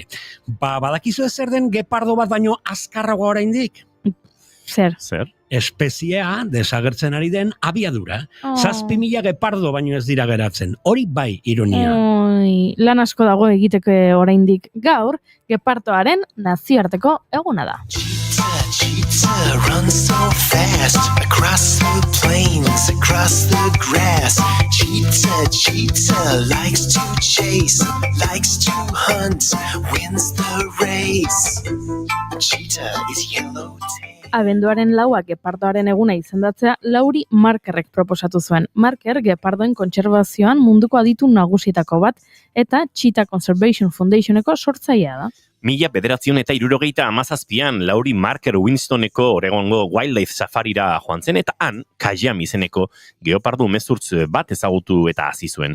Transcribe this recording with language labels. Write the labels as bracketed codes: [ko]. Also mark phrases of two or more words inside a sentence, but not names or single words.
[eu] Badakizue zer den gepardo bat baino azkarragoa oraindik? Zer? Espeziea desagertzen ari den abiadura. 7.000 gepardo baino ez dira geratzen. Hori bai ironia. Lan asko dago egiteke oraindik. Gaur, gepardoaren nazioarteko eguna da. [en] Cheetah runs so fast across the plains, across the grass. Cheetah likes to chase, likes to hunt, wins the race. Cheetah is yellowtail. [eu] Abenduaren 4 gepardoaren eguna izendatzea Lauri Markerrek proposatu zuen. Marker gepardoen kontserbazioan munduko aditu nagusietako bat eta Cheetah Conservation Foundationeko sortzailea da. 1977an Lauri Marker Winstoneko Oregongo Wildlife Safarira joan zen eta han Kajam izeneko geopardo umezurtz bat ezagutu eta hasi zuen.